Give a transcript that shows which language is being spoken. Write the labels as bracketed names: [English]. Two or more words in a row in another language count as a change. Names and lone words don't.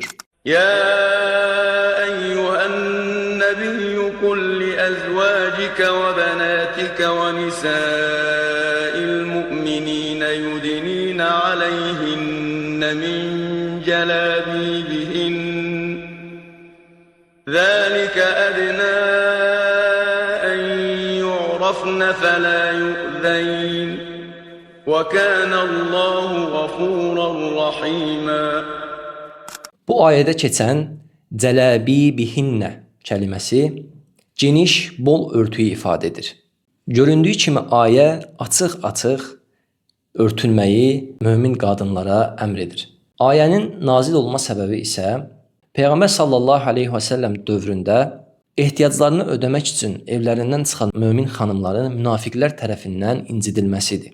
[Arabic] يا أيها النبي قل لأزواجك وبناتك ونساء المؤمنين يدنين عليهن من جلابيبهن. ذلك أدنى أن يعرفن فلا يؤذين. وَكَانَ اللّٰهُ غَفُورًا رَحِيمًا. [Azerbaijani] Bu ayədə keçən cələbibihinnə kəlməsi geniş, bol örtüyü ifadə edir. Göründüyü kimi ayə açıq-açıq örtünməyi mömin qadınlara əmr edir. Ayənin nazil olma səbəbi isə Peyğəmbər sallallahu aleyhi və səlləm dövründə ehtiyaclarını ödəmək üçün evlərindən çıxan mömin xanımların münafiqlər tərəfindən incidilməsidir.